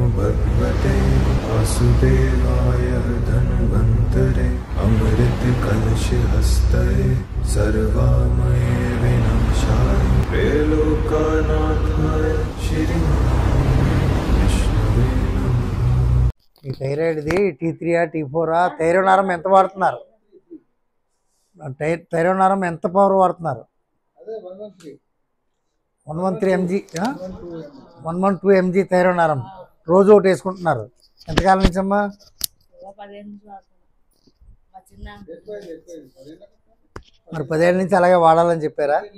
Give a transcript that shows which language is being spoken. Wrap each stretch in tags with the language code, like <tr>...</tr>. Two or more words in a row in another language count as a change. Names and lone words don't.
<sa>भगवते वासुदेवाय धन्वन्तरे अमृत कलश हस्ते सर्वामय विनाशाय त्रैलोक्यनाथाय श्री विष्णुवे नमः।</sa> <te>ఈ థైరాయిడ్ది T3 T4 థైరోనారం ఎంత వాడుతున్నారు? థైరోనారం ఎంత పవర్ వాడుతున్నారు? 113 mg 112 mg థైరోనారం రోజు ఒకటి వేసుకుంటున్నారు. ఎంతకాలం నుంచి అమ్మా? మరి 10 ఏళ్ళ నుంచి అలాగే వాడాలని చెప్పారా?</te>